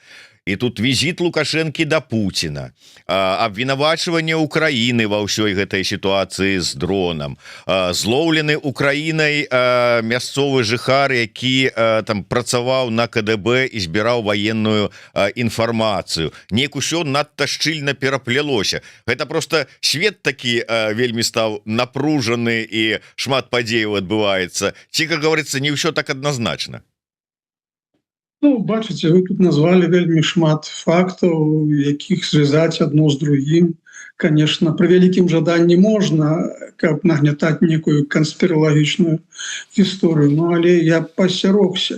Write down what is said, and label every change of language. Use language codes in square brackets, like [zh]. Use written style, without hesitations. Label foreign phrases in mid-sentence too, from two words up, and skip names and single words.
[be] І тут візіт Лукашэнкі да Пуціна, абвінавачванне Украіны ва ўсёй гэтай сітуацыі з дронам, злоўлены Украінай мясцовы жыхар, які там працаваў на КДБ і збіраў ваенную інфармацыю. Неяк усё надта шчыльна пераплялося. Гэта проста свет такі вельмі стаў напружаны і шмат падзеяў адбываецца. Ці, [ru] как говорится, [be] не ўсё так адназначна. Бачыце, вы тут назвалі вельмі шмат фактаў, якіх звязаць адно з другім. Конечно, пры вялікім жаданні можна, каб нагнятаць некую канспіралагічную гісторыю, але я пасцярогся.